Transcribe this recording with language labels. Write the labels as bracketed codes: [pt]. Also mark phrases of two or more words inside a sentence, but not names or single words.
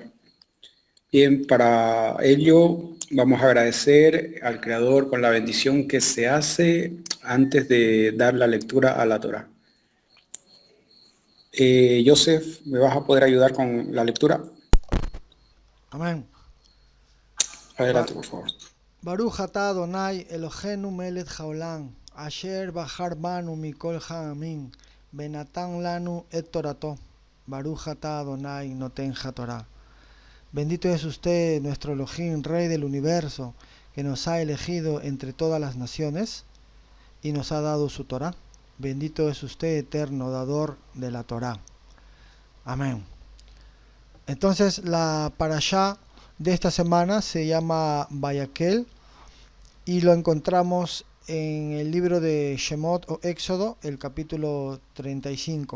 [es] Bien, para ello vamos a agradecer al Creador con la bendición que se hace antes de dar la lectura a la Torá. Joseph, ¿me vas a poder ayudar con la lectura? Amén. Ba- Adelante, por favor. [he] ברוך אתה אדני אלהינו מלך העולם אשר בחר בנו מכל העמים ונתן לנו את תורתו. ברוך אתה אדני נותן התורה. [es] Bendito es usted, nuestro Elohim, Rey del universo, que nos ha elegido entre todas las naciones y nos ha dado su Torah. Bendito es usted, eterno dador de la Torah. Amén. Entonces la parashá de esta semana se llama Vayakhel y lo encontramos en el libro de Shemot o Éxodo, el capítulo 35.